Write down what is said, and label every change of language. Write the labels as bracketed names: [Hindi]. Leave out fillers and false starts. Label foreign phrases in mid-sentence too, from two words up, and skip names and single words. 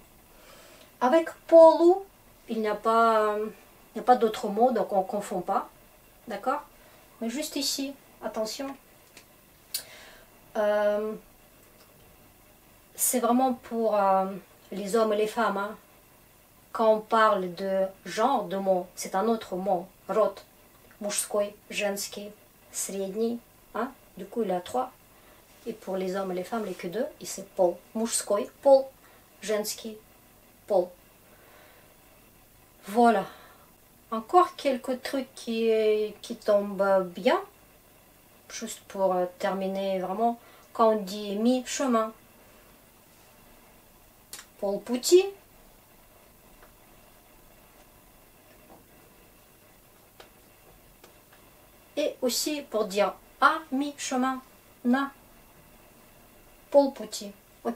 [French] Avec polu, il n'y a pas d'autre mot, donc on ne confond pas, d'accord? Mais juste ici, attention. C'est vraiment pour les hommes et les femmes. Hein. Quand on parle de genre de mots, c'est un autre mot. Род. [Russian] Мужской, женский, средний. [French] Hein? Du coup, il y a trois. Et pour les hommes et les femmes, il n'y a que deux. Et c'est [Russian] пол. Мужской, пол. Женский, пол. [French] Voilà. Encore quelques trucs qui tombent bien. Juste pour terminer vraiment. Quand on dit mi-chemin. Полпути. Et aussi pour dire à mi-chemin, [Russian] на, полпути, [French] ok?